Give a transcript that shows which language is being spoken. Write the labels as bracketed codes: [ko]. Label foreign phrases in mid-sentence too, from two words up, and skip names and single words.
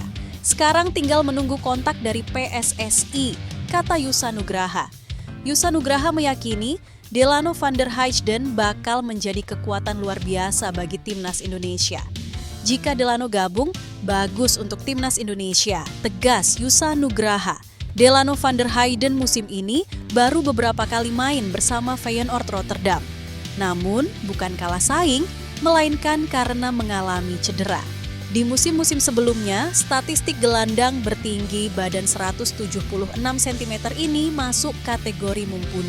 [id] Sekarang tinggal menunggu kontak dari PSSI, kata Yusa Nugraha. Yusa Nugraha meyakini Delano van der Heyden bakal menjadi kekuatan luar biasa bagi timnas Indonesia. Jika Delano gabung, bagus untuk timnas Indonesia, tegas Yusa Nugraha. Delano van der Heyden musim ini baru beberapa kali main bersama Feyenoord Rotterdam. Namun, bukan kalah saing, melainkan karena mengalami cedera. Di musim-musim sebelumnya, statistik gelandang bertinggi badan 176 cm ini masuk kategori mumpuni.